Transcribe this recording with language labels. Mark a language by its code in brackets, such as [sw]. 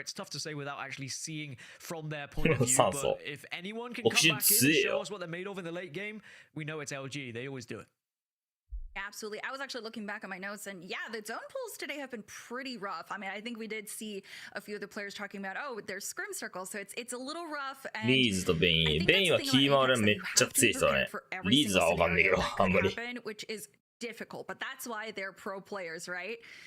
[en] It's tough to say without actually seeing from their point of view. But if anyone can come back in and show us what they're made of in the late game, we know it's LG. They always do it. Absolutely. I was actually looking back at my notes, and yeah, the zone pulls today have been pretty rough. I mean, I think we did see a few of the players talking about, oh, there's scrim circles, so it's a little rough. [ja] REVIZE とベイン。ベインはキーマウルめっちゃ強い人だね。 REVIZEはわかんないけど、あんまり。 [en] Which is difficult, but that's why they're pro players, right?